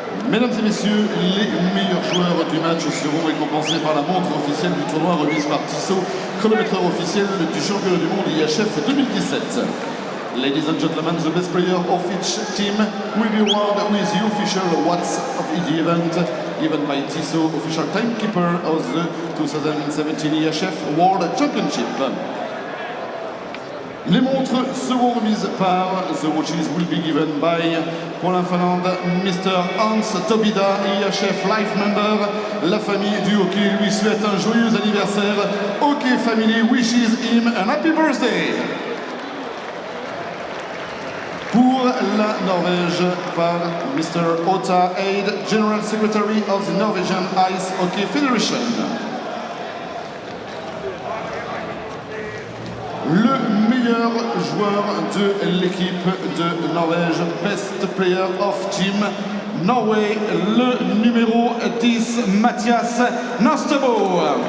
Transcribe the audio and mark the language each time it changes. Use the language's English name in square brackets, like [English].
[French] Mesdames et messieurs, les meilleurs joueurs du match seront récompensés par la montre officielle du tournoi remise par Tissot, chronomètreur officiel du championnat du monde IIHF 2017. [English] Ladies and gentlemen, the best player of each team will be awarded with the official watts of the event given by Tissot, official timekeeper of the 2017 IIHF World Championship. [French] Les montres seront remises par [English] The Watches will be given by, [French] pour la Finlande, Mr. Hans Tobida, [English] IIHF Life Member. [French] La famille du hockey lui souhaite un joyeux anniversaire. [English] Hockey Family wishes him an happy birthday. [French] pour la Norvège par [English] Mr. Ota Eid, General Secretary of the Norwegian Ice Hockey Federation. [French] Le meilleur joueur de l'équipe de Norvège, [English] Best Player of Team Norway, [French] le numéro 10, Mathias Nastebo.